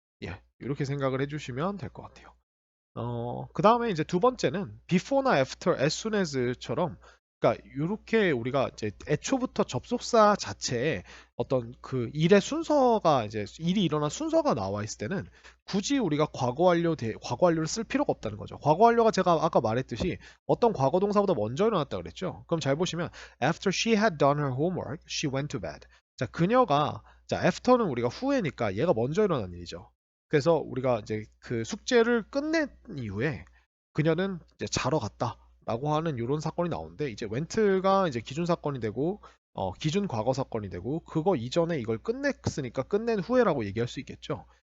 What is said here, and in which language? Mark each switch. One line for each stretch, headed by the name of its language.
Korean: 예, 이렇게 생각을 해주시면 될 것 같아요. 그 다음에 이제 두 번째는 before나 after, as soon as처럼 그러니까 이렇게 우리가 이제 애초부터 접속사 자체에 어떤 그 일의 순서가 이제 일이 일어난 순서가 나와 있을 때는 굳이 우리가 과거 완료를 쓸 필요가 없다는 거죠. 과거 완료가 제가 아까 말했듯이 어떤 과거 동사보다 먼저 일어났다 그랬죠. 그럼 잘 보시면
English: after she had done her homework, she went to bed.
Korean: 자, 그녀가 자, after는 우리가 후에니까 얘가 먼저 일어난 일이죠. 그래서 우리가 이제 그 숙제를 끝낸 이후에 그녀는 이제 자러 갔다라고 하는 이런 사건이 나오는데 이제 went가 이제 기준 사건이 되고 기준 과거 사건이 되고 그거 이전에 이걸 끝냈으니까 끝낸 후에라고 얘기할 수 있겠죠.